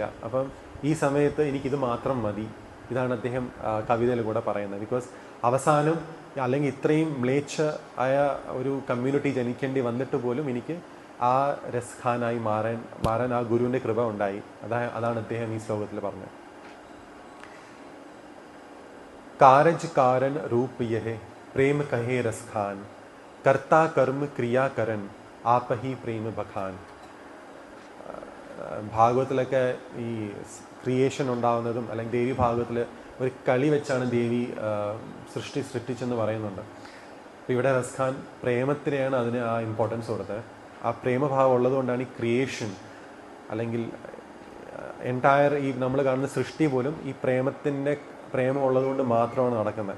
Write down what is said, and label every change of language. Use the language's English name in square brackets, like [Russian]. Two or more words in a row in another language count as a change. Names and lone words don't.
[Malayalam] അപ്പം ഈ സമയത്ത് എനിക്കിത് മാത്രം മതി. ഇതാണ് അദ്ദേഹം കവിതയിൽ കൂടെ പറയുന്നത്. ബിക്കോസ് അവസാനം അല്ലെങ്കിൽ ഇത്രയും മ്ലേച്ഛ ആയ ഒരു കമ്മ്യൂണിറ്റി ജനിക്കേണ്ടി വന്നിട്ട് പോലും എനിക്ക് ആ രസ്ഖാനായി മാറാൻ ആ ഗുരുവിൻ്റെ കൃപ ഉണ്ടായി. അതാണ് അദ്ദേഹം ഈ ശ്ലോകത്തിൽ പറഞ്ഞത്. [Braj] कारज कारण रूप यह प्रेम कहे रसखान कर्ता कर्म क्रिया करन आप ही प्रेम बखान. [Malayalam] ഭാഗവത്തിലൊക്കെ ഈ ക്രിയേഷൻ ഉണ്ടാകുന്നതും അല്ലെങ്കിൽ ദേവി ഭാഗവത്തിൽ ഒരു കളി വെച്ചാണ് ദേവി സൃഷ്ടിച്ചെന്ന് പറയുന്നുണ്ട്. അപ്പോൾ ഇവിടെ റസ്ഖാൻ പ്രേമത്തിനെയാണ് അതിന് ആ ഇമ്പോർട്ടൻസ് കൊടുത്തത്. ആ പ്രേമഭാവം ഉള്ളതുകൊണ്ടാണ് ഈ ക്രിയേഷൻ അല്ലെങ്കിൽ എൻറ്റയർ ഈ നമ്മൾ കാണുന്ന സൃഷ്ടി പോലും ഈ പ്രേമം ഉള്ളതുകൊണ്ട് മാത്രമാണ് നടക്കുന്നത്.